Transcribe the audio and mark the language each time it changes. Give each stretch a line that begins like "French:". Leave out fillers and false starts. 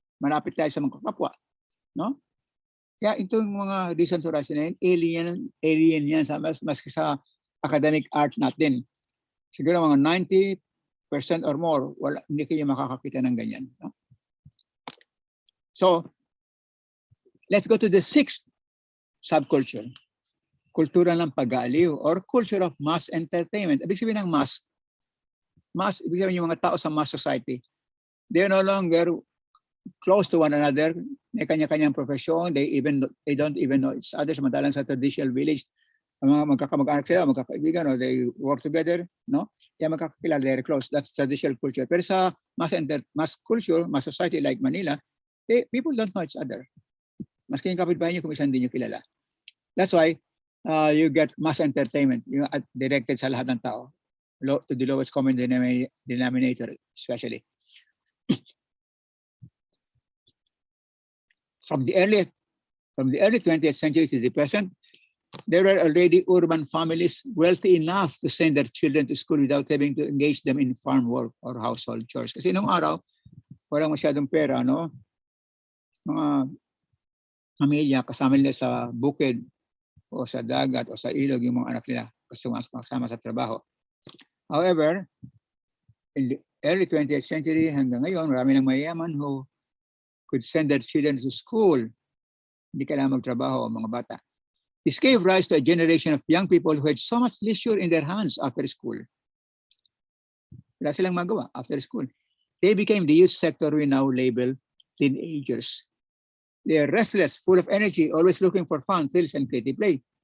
Filipino: Malapit tayo sa mga kapwa. No? Kaya itong mga distant horizon na yun, alien yan maski sa academic art natin. Siguro mga 90% or more, hindi kayo makakakita ng ganyan. No?
English: So, let's go to the sixth subculture.
Filipino: Kultura ng pag-aaliw
English: or culture of mass entertainment.
Filipino: Ibig sabihin ng mass, ibig sabihin yung mga tao sa mass society.
English: They are no longer close to one another.
Filipino: May kanya-kanyang profesyon.
English: They don't even know each other.
Filipino: Samantalang sa traditional village, ang mga magkakamag-anak sila, magkakaibigan, no?
English: They work together, no?
Filipino: Kaya magkakakilala,
English: they're close. That's traditional culture.
Filipino: Pero sa
English: mass culture, mass society like Manila, people don't know each other.
Filipino: Maski yung kapitbahay niyo kung isang hindi niyo kilala.
English: That's why you get mass entertainment, yung directed
Filipino: sa lahat ng tao,
English: to the lowest common denominator, especially. From the early 20th century to the present, there were already urban families wealthy enough to send their children to school without having to engage them in farm work or household chores.
Filipino: Kasi nung araw, walang masyadong pera, no? Mga pamilya, kasama nila sa bukid o sa dagat o sa ilog yung mga anak nila kasama sa trabaho.
English: However, in the early 20th century
Filipino: hanggang ngayon, marami ng mayayaman
English: who could send their children to school.
Filipino: Hindi kailangan magtrabaho ang mga bata.
English: This gave rise to a generation of young people who had so much leisure in their hands after school.
Filipino: Wala silang magawa
English: after school. They became the youth sector we now label teenagers. They are restless, full of energy, always looking for fun, thrills, and creative play.